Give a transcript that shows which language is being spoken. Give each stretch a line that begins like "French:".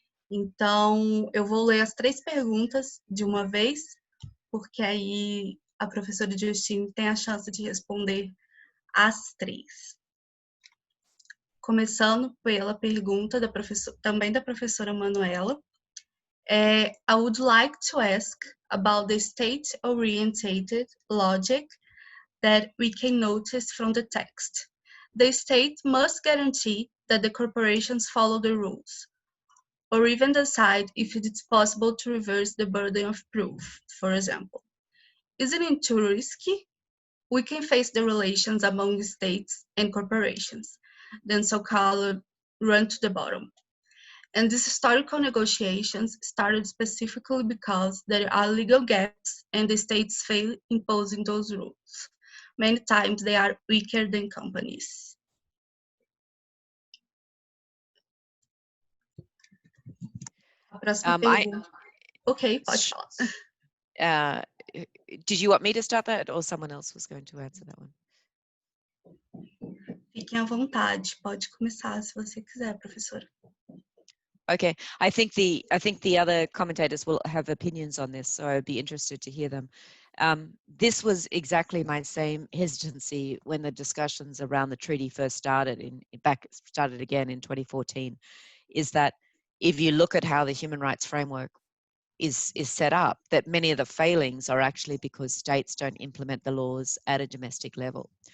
Portuguese: Então, eu vou ler as 3 perguntas de uma vez, porque aí a professora Justine tem a chance de responder as 3. Começando pela pergunta também da professora Manuela.
English: I would like to ask about the state-oriented logic that we can notice from the text. The state must guarantee that the corporations follow the rules, or even decide if it is possible to reverse the burden of proof, for example. Isn't it too risky? We can face the relations among states and corporations, then so-called run to the bottom. And these historical negotiations started specifically because there are legal gaps and the states fail imposing those rules. Many times they are weaker than companies.
Portuguese: A próxima pergunta. Ok, pode falar.
English: Did you want me to start that or someone else was going to answer that one?
Portuguese: Fiquem à vontade, pode começar se você quiser, professora.
English: Okay, I think the other commentators will have opinions on this, so I'd be interested to hear them. This was exactly my same hesitancy when the discussions around the treaty first started again in 2014, is that if you look at how the human rights framework is set up, that many of the failings are actually because states don't implement the laws at a domestic level.